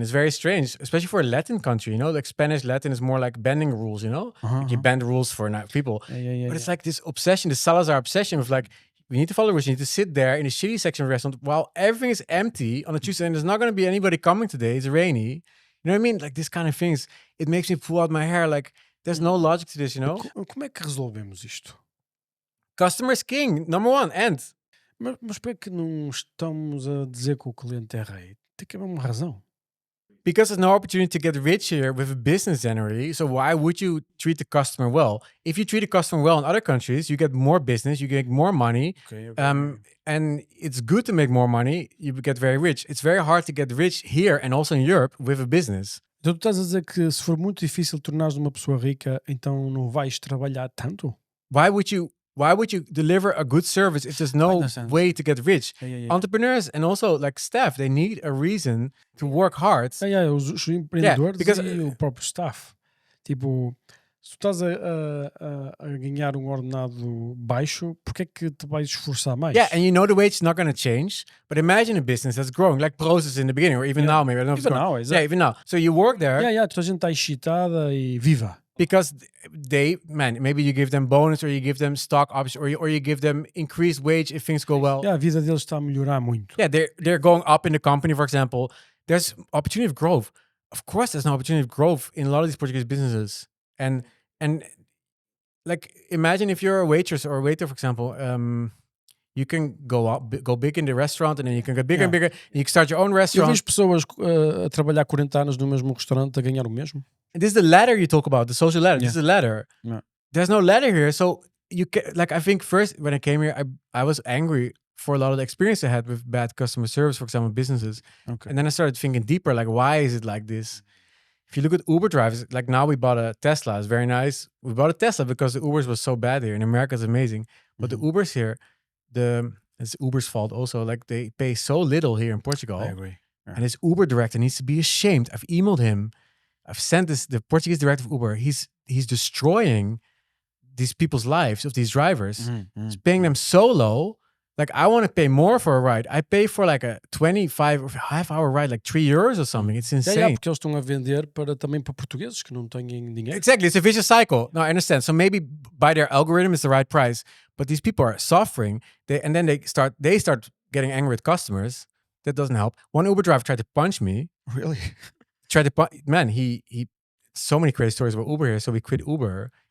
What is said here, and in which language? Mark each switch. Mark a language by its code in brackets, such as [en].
[en] It's very strange, especially for a Latin country, like Spanish, Latin is more like bending rules, Like you bend rules for people. But it's like this obsession, this Salazar obsession of like, we need to follow rules. You need to sit there in the shitty section of the restaurant while everything is empty on a Tuesday and there's not going to be anybody coming today. It's rainy. You know what I mean? Like this kind of things. It makes me pull out my hair. Like there's no logic to this, [pt] Como é que resolvemos isto? [en] Customer is king, number one, end. [pt] Mas por que não estamos a dizer que o cliente é rei? Tem que haver uma razão. [en] Because there's no opportunity to get rich here with a business generally. So why would you treat the customer well? If you treat the customer well in other countries, you get more business, you get more money. Okay. And it's good to make more money. You get very rich. It's very hard to get rich here and also in Europe with a business. [pt] Então tu estás a dizer que se for muito difícil tornares uma pessoa rica, então não vais trabalhar tanto? [en] Why would you why would you deliver a good service if there's no way to get rich? Entrepreneurs and also like staff, they need a reason to work hard. [pt] Os empreendedores e o próprio staff. Tipo, se tu estás a ganhar ordenado baixo, porque é que te vais esforçar mais? [en] Yeah, and you know the wage is not going to change, but imagine a business that's growing, like Process in the beginning, or even now, maybe. I don't know if it's growing. Exactly. Yeah, even now. So you work there. [pt] Toda a gente está excitada e viva. [en] Because maybe you give them bonus, or you give them stock options, or you give them increased wage if things go well. [pt] A vida deles está a melhorar muito. [en] Yeah, they're going up in the company, for example. There's opportunity of growth. Of course, there's an opportunity of growth in a lot of these Portuguese businesses. And like, imagine if you're a waitress or a waiter, for example, you can go big in the restaurant, and then you can get bigger and bigger. And you can start your own restaurant. [pt] Eu vejo pessoas a trabalhar 40 anos no mesmo restaurante a ganhar o mesmo. [en] And this is the ladder you talk about, the social ladder. This is the ladder. Yeah. There's no ladder here. So you can, like, I think first when I came here, I was angry for a lot of the experience I had with bad customer service, for example, businesses. Okay. And then I started thinking deeper, like, why is it like this? If you look at Uber drivers, like now we bought a Tesla. It's very nice. We bought a Tesla because the Ubers was so bad here. In America, it's amazing. But the Ubers here, it's Uber's fault also. Like, they pay so little here in Portugal. I agree. Yeah. And this Uber director needs to be ashamed. I've emailed him. I've sent the Portuguese director of Uber. He's destroying these people's lives, of these drivers. He's paying them so low. Like, I want to pay more for a ride. I pay for like a 25 or half-hour ride, like €3 or something. It's insane. [pt] Porque eles estão a vender também para portugueses que não têm dinheiro. [en] Exactly. It's a vicious cycle. No, I understand. So maybe by their algorithm, it's the right price. But these people are suffering. And then they start getting angry with customers. That doesn't help. One Uber driver tried to punch me. Really? He so many crazy stories about Uber here. So we quit Uber.